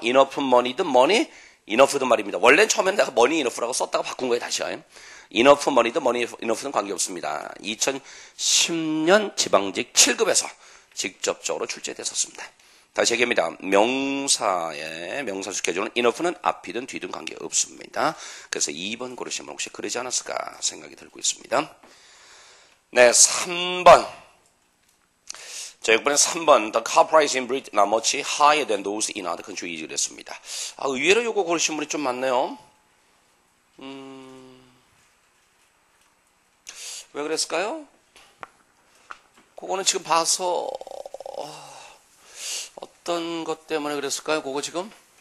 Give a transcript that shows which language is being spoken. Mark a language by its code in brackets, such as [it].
[ko] enough money든 money, enough든 말입니다. 원래는 처음에는 내가 money enough라고 썼다가 바꾼 거예요. 다시요. enough money든 money enough든 관계없습니다. 2010년 지방직 7급에서 직접적으로 출제됐었습니다. 다시 얘기합니다. 명사를 지켜주는 enough는 앞이든 뒤든 관계없습니다. 그래서 2번 고르시면 혹시 그러지 않았을까 생각이 들고 있습니다. 네, 3번. 자, 6번에 3번. [en] The car price in Britain are much higher than those in other countries. [ko] 이랬습니다. 아, 의외로 요거 고르신 분이 좀 많네요. 왜 그랬을까요? 그거는 지금 봐서 어떤 것 때문에 그랬을까요? 그거 지금?